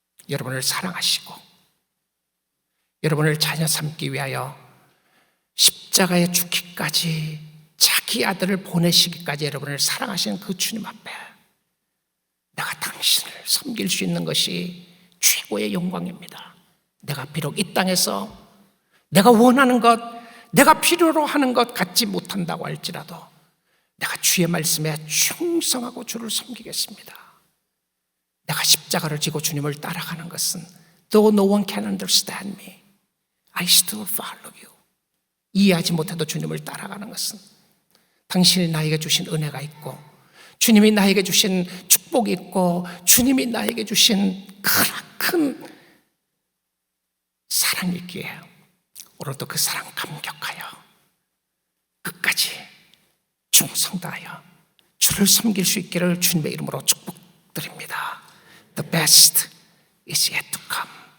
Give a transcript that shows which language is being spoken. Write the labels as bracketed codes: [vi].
[ko] 여러분을 사랑하시고 여러분을 자녀 삼기 위하여 십자가에 죽기까지 자기 아들을 보내시기까지 여러분을 사랑하시는 그 주님 앞에 내가 당신을 섬길 수 있는 것이 최고의 영광입니다. 내가 비록 이 땅에서 내가 원하는 것, 내가 필요로 하는 것 갖지 못한다고 할지라도 내가 주의 말씀에 충성하고 주를 섬기겠습니다. 내가 십자가를 지고 주님을 따라가는 것은 [en] Though no one can understand me, I still follow you. [ko] 이해하지 못해도 주님을 따라가는 것은 당신이 나에게 주신 은혜가 있고 주님이 나에게 주신 축복이 있고 주님이 나에게 주신 큰 사랑이 있기에 오늘도 그 사랑 감격하여 끝까지 충성 다하여 주를 섬길 수 있기를 주님의 이름으로 축복드립니다. [en] The best is yet to come.